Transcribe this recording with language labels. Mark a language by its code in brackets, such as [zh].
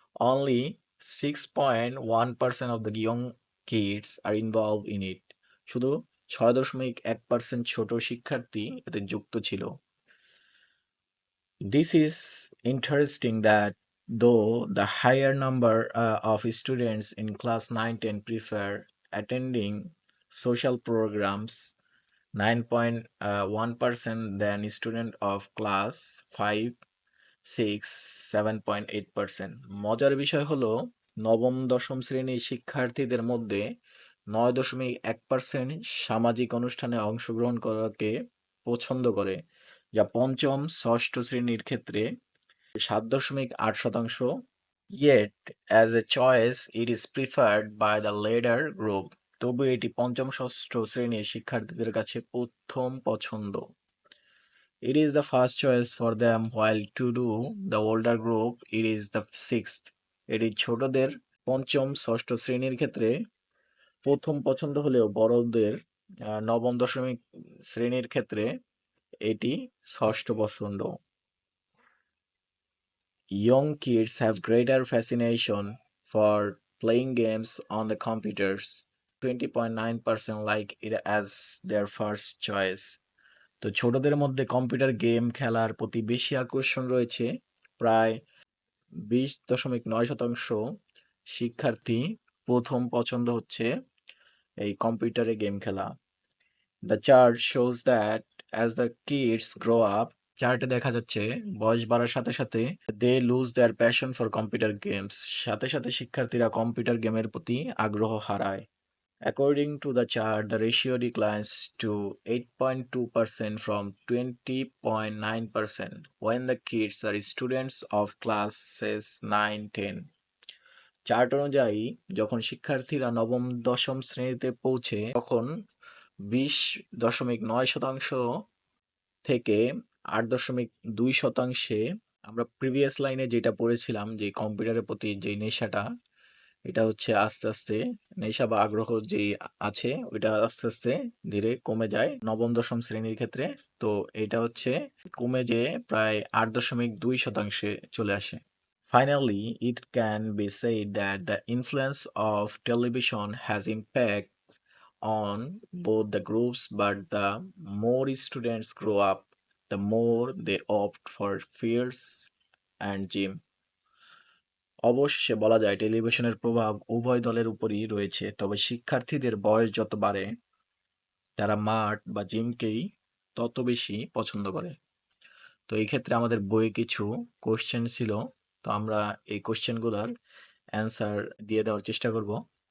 [en] Only 6.1% of the young kids are involved in it. [bn] শুধু 6.1% ছোট শিক্ষার্থী এতে যুক্ত ছিল। [en] This is interesting that though the higher number of students in class 9-10 prefer attending social programs, 9.1% than student of class 5, 6, 7.8%. [bn] মজার বিষয় হলো নবম দশম শ্রেণীর শিক্ষার্থীদের মধ্যে 9.1% সামাজিক অনুষ্ঠানে অংশগ্রহণ করাকে পছন্দ করে, যা পঞ্চম ষষ্ঠ শ্রেণীর ক্ষেত্রে 7.8%. [en] Yet, as a choice, it is preferred by the later group. [bn] তবু এটি পঞ্চম ষষ্ঠ শ্রেণীর শিক্ষার্থীদের কাছে প্রথম পছন্দ। [en] It is the first choice for them, while to do the older group, it is the sixth. [bn] এটি ছোটদের পঞ্চম ষষ্ঠ শ্রেণীর ক্ষেত্রে প্রথম পছন্দ হলেও বড়দের নবম দশমিক শ্রেণীর ক্ষেত্রে এটি ষষ্ঠ পছন্দ। [en] Young kids have greater fascination for playing games on the computers. 20.9% like it as their first choice. [bn] তো ছোটদের মধ্যে কম্পিউটার গেম খেলার প্রতি বেশি আকর্ষণ রয়েছে। প্রায় 20.9% শিক্ষার্থী প্রথম পছন্দ হচ্ছে এই কম্পিউটারে গেম খেলা। [en] The chart shows that as the kids grow up, [bn] চার্টে দেখা যাচ্ছে বয়স বাড়ার সাথে সাথে [en] they lose their passion for computer games. [bn] সাথে সাথে শিক্ষার্থীরা কম্পিউটার গেমের প্রতি আগ্রহ হারায়। [en] According to the chart, the ratio declines to 8.2% from 20.9% when the kids are students of classes 9-10. [bn] Chart অনুযায়ী যখন শিক্ষার্থীরা নবম দশম শ্রেণীতে পৌঁছে তখন 20.9% থেকে 8.2%, আমরা প্রিভিয়াস লাইনে যেটা পড়েছিলাম যে কম্পিউটারের প্রতি যে নেশাটা, এটা হচ্ছে আস্তে আস্তে নেশা বা আগ্রহ যেই আছে ওইটা আস্তে আস্তে ধীরে কমে যায় নবম দশম শ্রেণীর ক্ষেত্রে। তো এটা হচ্ছে কমে যেয়ে প্রায় 8.2% চলে আসে। [en] Finally, it can be said that the influence of television has impact on both the groups, but the more students grow up, the more they opt for fields and gym. [bn] অবশেষে বলা যায় টেলিভিশনের প্রভাব উভয় দলের উপরই রয়েছে, তবে শিক্ষার্থীদের বয়স যত বাড়ে তারা মাঠ বা জিমকেই তত বেশি পছন্দ করে। তো এই ক্ষেত্রে আমাদের বইয়ে কিছু কোশ্চেন ছিল, তো আমরা এই কোশ্চেনগুলোর অ্যান্সার দিয়ে দেওয়ার চেষ্টা করব।